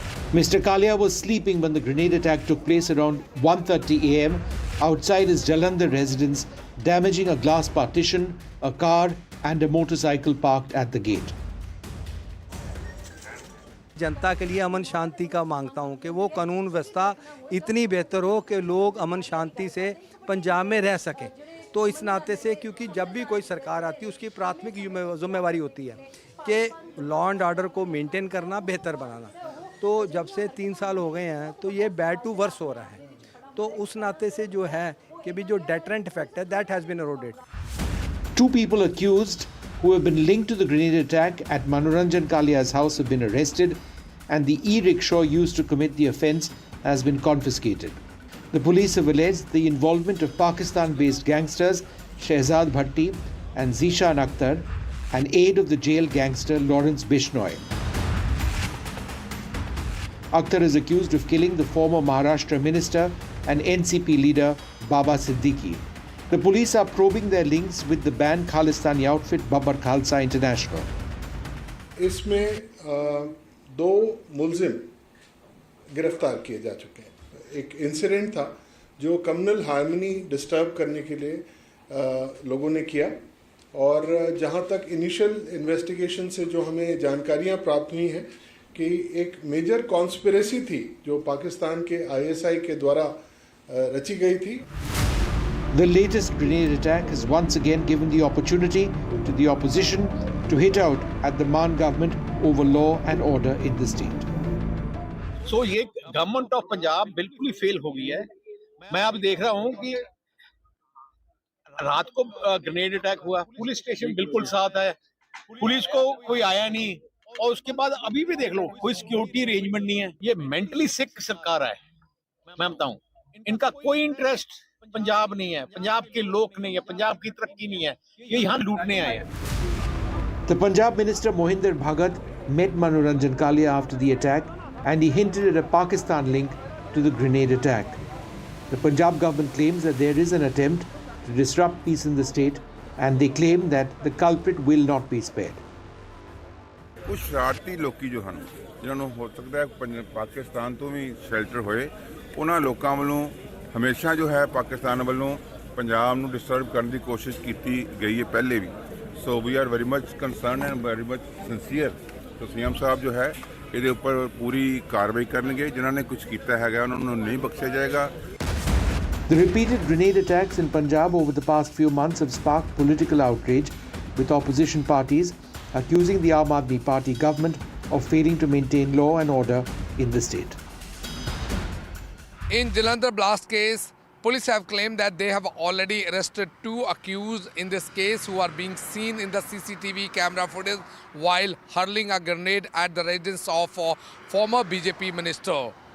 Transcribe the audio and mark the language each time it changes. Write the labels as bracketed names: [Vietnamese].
[English] Mr. Kalia was sleeping when the grenade attack took place around 1:30 a.m. outside his Jalandhar residence, damaging a glass partition, a car and a motorcycle parked at the gate. [Hindi] जनता के लिए अमन शांति का मांगता हूं कि वो कानून व्यवस्था इतनी बेहतर हो कि लोग अमन शांति से पंजाब में रह सकें। तो इस नाते से क्योंकि जब भी कोई सरकार आती है उसकी प्राथमिक जिम्मेवारी होती है कि लॉ एंड ऑर्डर को मेंटेन करना, बेहतर बनाना। तो जब से 3 साल हो गए हैं तो ये [English] bad to worse [Hindi] हो रहा है। तो उस नाते से जो है कि भी जो डेटरेंट इफेक्ट है [English] That has been eroded. 2 people accused who have been linked to the grenade attack at Manoranjan Kalia's house have been arrested, and the e-rickshaw used to commit the offence has been confiscated. The police have alleged the involvement of Pakistan-based gangsters Shehzad Bhatti and Zishan Akhtar, and aid of the jail gangster Lawrence Bishnoi. Akhtar is accused of killing the former Maharashtra minister and NCP leader Baba Siddiqui. The police are probing their links with the banned Khalistani outfit Babbar Khalsa International. [Hindi] इसमें 2 मुलजिम गिरफ्तार किए जा चुके हैं। एक incident था जो कम्युनल हार्मनी डिस्टर्ब करने के लिए लोगों ने किया, और जहां तक इनिशियल इन्वेस्टिगेशन से जो हमें जानकारियां प्राप्त हुई हैं कि एक मेजर कॉन्स्पिरेसी थी जो पाकिस्तान के ISI के द्वारा रची गई थी। [English] The latest grenade attack has once again given the opportunity to the opposition to hit out at the Maan government over law and order in the state. [Hindi] So ये government of Punjab बिल्कुल ही fail हो गई है। मैं अब देख रहा हूँ कि रात को ग्रेनेड अटैक हुआ, पुलिस स्टेशन बिल्कुल साथ है, पुलिस को कोई आया नहीं, और उसके बाद अभी भी देख लो कोई सिक्योरिटी अरेंजमेंट नहीं है। ये मेंटली सिक सरकार है। मैं बताऊं, इनका कोई इंटरेस्ट पंजाब नहीं है, पंजाब के लोग नहीं है, पंजाब की तरक्की नहीं है, ये यहाँ लूटने आए हैं। [English] The Punjab Minister Mohinder Bhagat met Manoranjan Kalia after the attack, and he hinted at a Pakistan link to the grenade attack. The Punjab government claims that there is an attempt to disrupt peace in the state, and they claim that the culprit will not be spared. [Hindi] कुछ शरारती लोग जो [Punjabi] ਹਨ ਜਿਨ੍ਹਾਂ ਨੂੰ ਹੋ ਸਕਦਾ ਹੈ ਪਾਕਿਸਤਾਨ ਤੋਂ ਵੀ ਸ਼ੈਲਟਰ ਹੋਏ, ਉਹਨਾਂ ਲੋਕਾਂ ਵੱਲੋਂ ਹਮੇਸ਼ਾ ਜੋ ਹੈ ਪਾਕਿਸਤਾਨ ਵੱਲੋਂ ਪੰਜਾਬ ਨੂੰ ਡਿਸਟਰਬ ਕਰਨ ਦੀ ਕੋਸ਼ਿਸ਼ ਕੀਤੀ ਗਈ ਹੈ ਪਹਿਲੇ ਵੀ। [English] So we are very much concern and very much sincere. [Punjabi] So CM ਸਾਹਿਬ ਜੋ ਹੈ ਇਹਦੇ ਉੱਪਰ ਪੂਰੀ ਕਾਰਵਾਈ ਕਰਨਗੇ। ਜਿਨ੍ਹਾਂ ਨੇ ਕੁਝ ਕੀਤਾ ਹੈਗਾ ਉਹਨਾਂ ਨੂੰ ਨਹੀਂ ਬਖਸ਼ਿਆ ਜਾਏਗਾ। [English] The repeated grenade attacks in Punjab over the past few months have sparked political outrage, with opposition parties accusing the Aam Aadmi Party government of failing to maintain law and order in the state. In Jalandhar blast case, police have claimed that they have already arrested 2 accused in this case who are being seen in the CCTV camera footage while hurling a grenade at the residence of a former BJP minister.